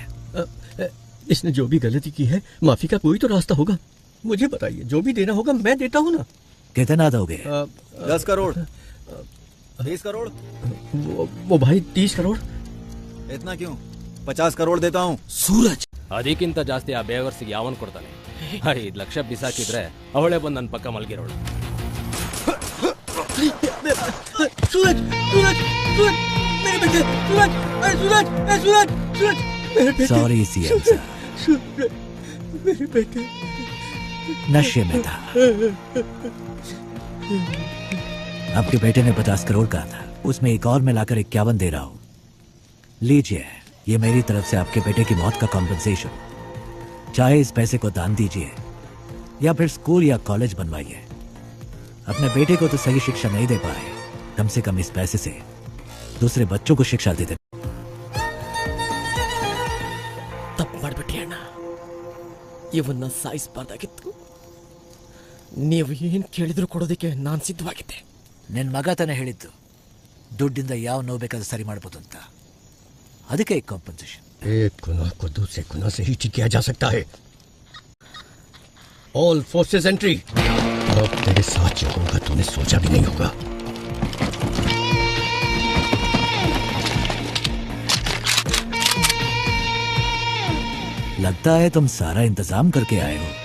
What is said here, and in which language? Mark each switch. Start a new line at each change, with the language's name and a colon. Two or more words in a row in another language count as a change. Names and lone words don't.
Hindi: इसने जो भी गलती की है माफी का कोई तो रास्ता होगा। मुझे बताइए, जो भी देना होगा मैं देता हूँ ना। कितना दोगे? 10 करोड़ 20 करोड़। वो भाई 30 करोड़। इतना क्यों? 50 करोड़ देता हूँ। सूरज
Kannada: ಅದಕ್ಕಿಂತ ಜಾಸ್ತಿ ಆ ಬೇವರ್ಸಿಗೆ ಯಾವನ್ ಕೊಡ್ತಾನೆ? 5 ಲಕ್ಷ ಬಿಸಾಕಿದ್ರೆ ಅವಳೇ ಬಂದು ನನ್ನ ಪಕ್ಕ ಮಲಗಿರೋಳು.
Hindi: सूरज सूरज सूरज मेरे बेटे, सूरज सॉरी सीएम साहब, मेरे बेटे नशे में था। आपके बेटे ने 50 करोड़ कहा था, उसमें एक और मिलाकर 51 दे रहा हूं। लीजिए, ये मेरी तरफ से आपके बेटे की मौत का कॉम्पेंसेशन। चाहे इस पैसे को दान दीजिए या फिर स्कूल या कॉलेज बनवाइए। अपने बेटे को तो सही शिक्षा नहीं दे पाए, कम से कम इस पैसे से दूसरे बच्चों को शिक्षा दे दे।
Kannada: ತಪ್ಪು ಮಾಡ್ಬಿಟ್ಟಿ ಅಣ್ಣ, ಇವನ್ನ ಸಾಯಿಸಬಾರ್ದಾಗಿತ್ತು. ನೀವು ಏನು ಕೇಳಿದ್ರು ಕೊಡೋದಕ್ಕೆ ನಾನು ಸಿದ್ಧವಾಗಿದ್ದೆ. ನಿನ್ನ ಮಗ ತಾನೇ ಹೇಳಿದ್ದು ದುಡ್ಡಿಂದ ಯಾವ ನೋವು ಬೇಕಾದ್ರೂ ಸರಿ ಮಾಡ್ಬೋದು ಅಂತ, ಅದಕ್ಕೆ ಕಾಂಪನ್ಸೇಷನ್।
Hindi: एक गुनाह को दूसरे गुनाह से ही ठीक किया जा सकता है।
English: All forces entry.
Hindi: अब तेरे साथ जो होगा तूने सोचा भी नहीं होगा। लगता है तुम सारा इंतजाम करके आए हो।